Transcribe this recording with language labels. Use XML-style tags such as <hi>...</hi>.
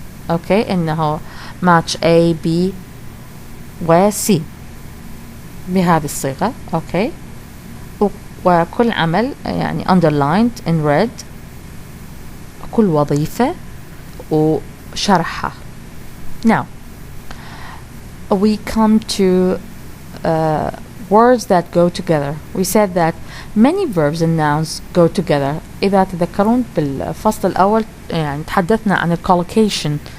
<ar>اوكي انه match A B و C بهذه الصيغة. اوكي وكل عمل يعني</ar> <en>underlined in red</en> <ar>كل وظيفة وشرحها.</ar> <en>Now we come to words that go together. We said that many verbs and nouns go together.</en> <ar>إذا تذكرون بالفصل الأول يعني تحدثنا عن collocation.</ar>